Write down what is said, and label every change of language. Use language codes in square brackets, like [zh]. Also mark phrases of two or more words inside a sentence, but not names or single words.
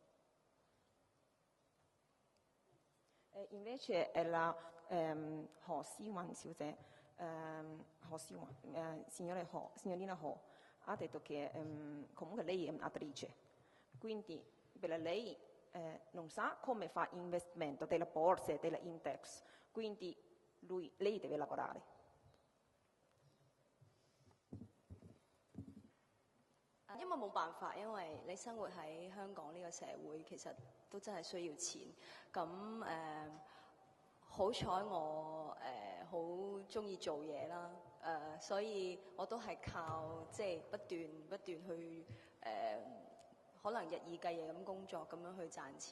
[it] Invece è la Ho Siwan, signorina Ho, ha detto che comunque lei è un'attrice, quindi per lei non sa come fa investimento delle borse, delle index, quindi lei deve lavorare. [yue] 因為冇辦法，因為你生活喺香港呢個社會，其實都真係需要錢。咁好彩我好鍾意做嘢啦，所以我都係靠即係不斷去可能日以繼夜咁工作咁樣去賺錢。